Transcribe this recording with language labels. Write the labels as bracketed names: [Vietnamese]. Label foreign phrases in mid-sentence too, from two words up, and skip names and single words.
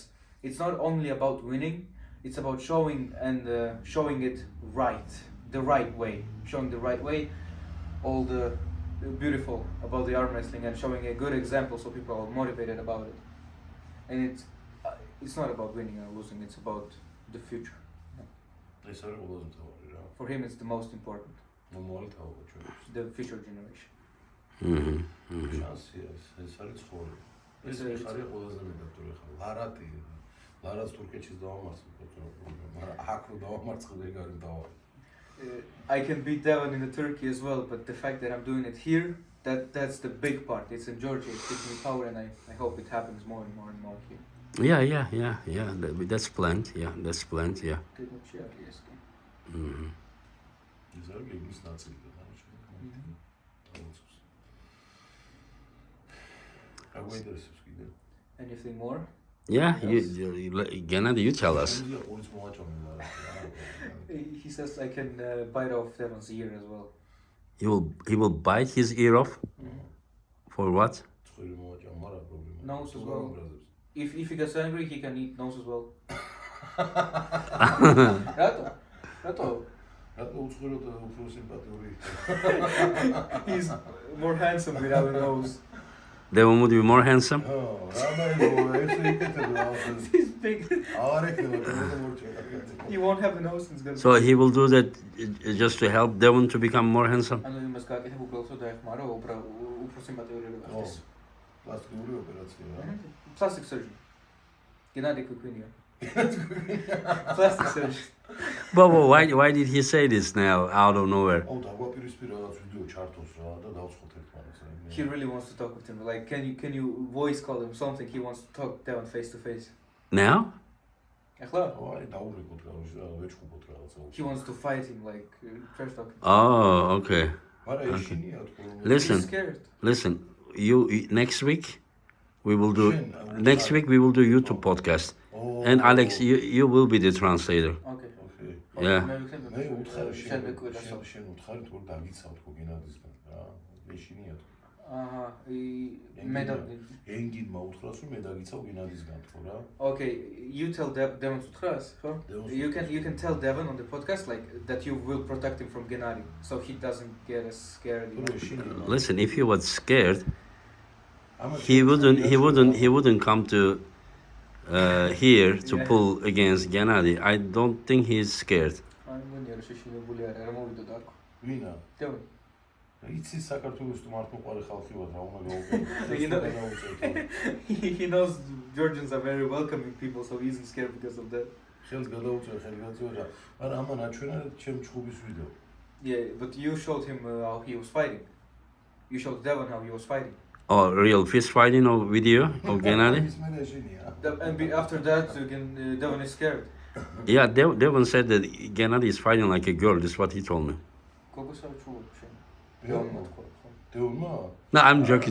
[English] It's not only about winning; it's about showing and showing it right, the right way, showing the right way. All the beautiful about the arm wrestling and showing a good example so people are motivated about it. And it's not about winning or losing, it's about the future. [Georgian] ეს არის ყველაზე მთავარი რა. [English] For him it's the most important, [Georgian] მომავალი თაობა ჩვენთვის. [English] the future generation. [Georgian] შანსია ეს არის ცხოვრება. ეს ხარია ყველაზე მეტად თუ ეხლა ლარატს თურქეთში დავამარცხე, მაგრამ აქ რო დავამარცხე ეგ არის თავი. [English] I can beat Devon in Turkey as well, but the fact that I'm doing it here, that's the big part. It's in Georgia, it gives me power, and I hope it happens more and more and more here. Yeah. That's planned. Yeah, that's planned. Yeah. [Georgian] ეს არის გეგმის ნაწილი და გვაინტერესებს კიდე. [English] Anything more? Yeah, Yes. Gennady, you tell us. [Georgian] შემიძლია ყურის მოვაჭამე რა. [English] He says I can bite off Devon's ear as well. He will bite his ear off? For what? [Georgian] წვირი მოვაჭამე, არა პრობლემა. [English] Nose as well. If he gets angry, he can eat nose as well. [Georgian] Rato? რატო უცხორო და უფრო სიმპათიური? [English] He's more handsome without a nose. Devon would be more handsome? He's big. He won't have a nose and he's gonna... So he will do that just to help Devon to become more handsome? [Georgian] ანუ იმას გააკეთებ უბრალოდ დაეხმარო, უფრო სიმპათიური გახდეს. პლასტიკური ოპერაცია რა. [English] Plastic surgeon. Genadi Kvikvinia. Plastic surgeon. But why did he say this now out of nowhere? [Georgian] აუ დაგვაპირისპირა რაღაც ვიდეო ჩართოს რა და დავცხოთ ერთმანეთს. [English] He really wants to talk with him. Like, can you voice call him something? He wants to talk Devon face to face. Now? [Georgian] ახლა? აი დაურეკოთ რა ვეჭხუბოთ რაღაცა. [English] He wants to fight him like trash talking. Oh, okay. [Georgian] არა ეშინია თქო. [English] Listen, He's scared. listen. Next week we will do YouTube podcast. And Alex, you will be the translator. Okay. Yeah. [Georgian] მე უთხარი შენ უთხარი თუ დაგიცავ თქო გენადისგან რა. ეშინია თქო. ენგინმა უთხრას რომ მე დაგიცავ გენადისგან თქო რა. [English] Okay, you tell Devon to trust, huh? You can tell Devon on the podcast like that you will protect him from Gennady, so he doesn't get as scared. Listen, if he was scared, he wouldn't come to here to pull against Gennady. I don't think he's scared. [Georgian] ვინა? Devon. იცი საქართველოს თუ მართმოყარე ხალხი ვარ რა უნდა გავუყო. [English] He knows Georgians are very welcoming people, so he isn't scared because of that. [Georgian] ხელს გადაუწევ ხელი გაწევდა. მაგრამ ამან აჩვენა ჩემ ჩხუბის ვიდეო. [English] Yeah, but you showed him how he was fighting. You showed Devon how he was fighting. Oh, real fist fighting or video of Gennady? And after that, Devon is scared. Yeah, Devon said that Gennady is fighting like a girl. That's what he told me. No, I'm joking.